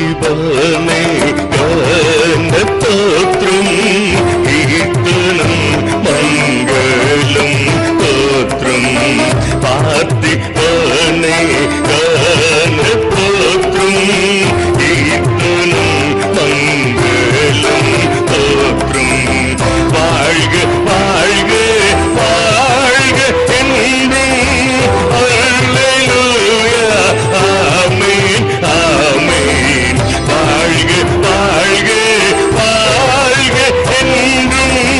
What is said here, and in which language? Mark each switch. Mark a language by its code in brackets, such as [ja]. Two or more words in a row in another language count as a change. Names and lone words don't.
[te] తానే గాన స్తోత్రం కీర్తనం మంగళం స్తోత్రం పార్తి తానే గాన స్తోత్రం కీర్తనం మంగళం స్తోత్రం [ta] வாழ்க வாழ்க வாழ்க என்றும் அல்லேலூயா ஆமென் ஆமென் வாழ்க வாழ்க வாழ்க என்றும்